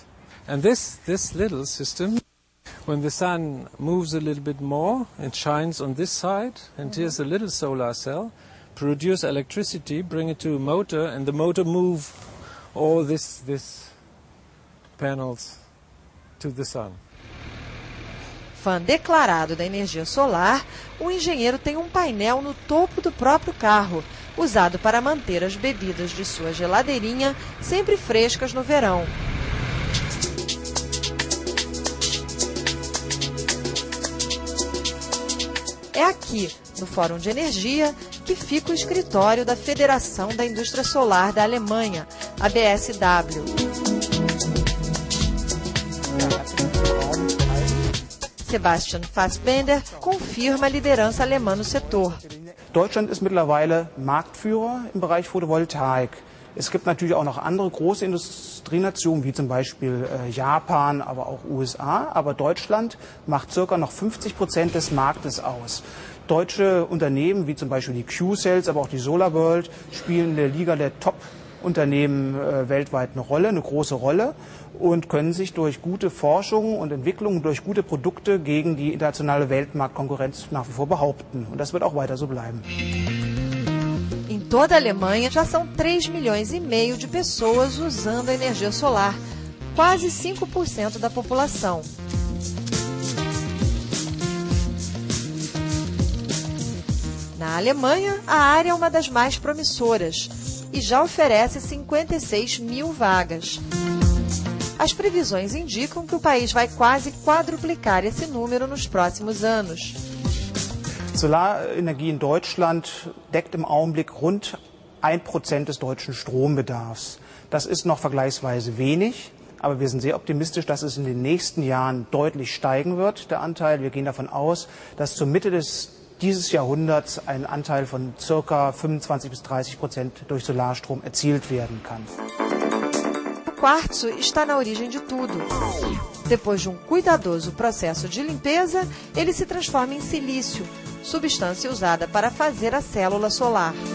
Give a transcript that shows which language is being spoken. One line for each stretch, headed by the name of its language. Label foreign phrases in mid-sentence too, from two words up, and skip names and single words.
English: And this little system, when the sun moves a little bit more, it shines on this side, and here's a little solar cell, produce electricity, bring it to a motor, and the motor move all this panels to the sun.
Portuguese: Fã declarado da energia solar, o engenheiro tem um painel no topo do próprio carro, usado para manter as bebidas de sua geladeirinha sempre frescas no verão. É aqui, no Fórum de Energia, que fica o escritório da Federação da Indústria Solar da Alemanha, a BSW. Sebastian Fassbender confirma a liderança alemã no setor.
German: Deutschland ist mittlerweile Marktführer im Bereich Photovoltaik. Es gibt natürlich auch noch andere große Industrienationen, wie zum Beispiel Japan, aber auch USA. Aber Deutschland macht circa noch 50% des Marktes aus. Deutsche Unternehmen, wie zum Beispiel die Q-Cells, aber auch die SolarWorld, spielen in der Liga der Top-Unternehmen weltweit eine große Rolle und können sich durch gute Forschung und Entwicklung, durch gute Produkte gegen die internationale Weltmarktkonkurrenz nach wie vor behaupten. Und das wird auch weiter so bleiben.
Portuguese: Em toda a Alemanha, já são 3,5 milhões de pessoas usando a energia solar, quase 5% da população. Na Alemanha, a área é uma das mais promissoras e já oferece 56 mil vagas. As previsões indicam que o país vai quase quadruplicar esse número nos próximos anos.
German: Solarenergie in Deutschland deckt im Augenblick rund 1% des deutschen Strombedarfs. Das ist noch vergleichsweise wenig, aber wir sind sehr optimistisch, dass es in den nächsten Jahren deutlich steigen wird, der Anteil. Wir gehen davon aus, dass zur Mitte dieses Jahrhunderts ein Anteil von ca. 25 bis 30% durch Solarstrom erzielt werden kann.
Portuguese: O quartzo está na origem de tudo. Depois de um cuidadoso processo de limpeza, ele se transforma em silício, substância usada para fazer a célula solar.